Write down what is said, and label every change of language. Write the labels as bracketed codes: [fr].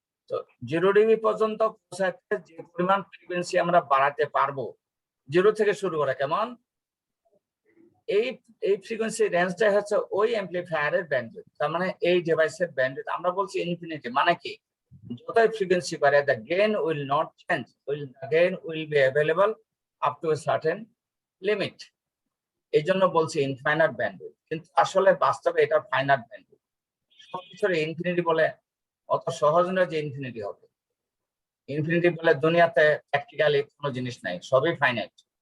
[bn] তো 0 ডিবি পর্যন্ত পৌঁছাতে যে পরিমাণ ফ্রিকোয়েন্সি আমরা বাড়াতে পারবো, 0 থেকে শুরু করে, কেমন এই ফ্রিকোয়েন্সি রেঞ্জটাই হচ্ছে ওই অ্যাম্পলিফায়ারের ব্যান্ডউইথ। তার মানে এই ডিভাইসের ব্যান্ডউইথ আমরা বলছি ইনফিনিটি। মানে কি? যতই ফ্রিকোয়েন্সি বাড়ে, [en] the gain will not change, the gain will be available up to a certain limit। [bn] এই জন্য বলছি ইনফাইনাইট ব্যান্ডউইথ, কিন্তু আসলে বাস্তবে এটা ফাইনাইট ব্যান্ডউইথ। সবকিছুর ইনফিনিটি বলে অত সহজ নয় যে ইনফিনিটি হবে। ইনফিনিটি বলে দুনিয়াতে প্র্যাকটিক্যালি কোনো জিনিস নাই, সবই ফাইনাইট।